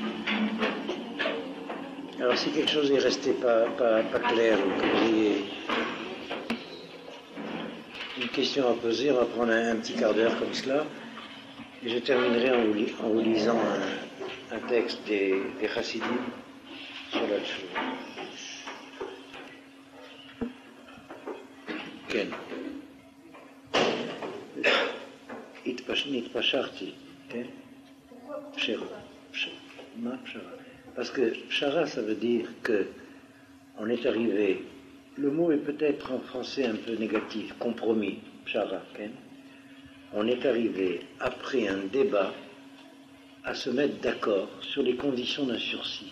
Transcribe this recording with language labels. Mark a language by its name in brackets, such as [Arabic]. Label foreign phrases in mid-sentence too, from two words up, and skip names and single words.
[French] Alors si quelque chose est resté pas clair, ou que vous ayez une question à poser, on va prendre un petit quart d'heure comme cela, et je terminerai en vous lisant un texte des Chassidim sur la Tchouva. [Hebrew] כן. התפשרתי, כן? מה פשרה? [French] Parce que pshara, ça veut dire que on est arrivé, le mot est peut-être en français un peu négatif, compromis, pshara, okay? On est arrivé, après un débat, à se mettre d'accord sur les conditions d'un sursis.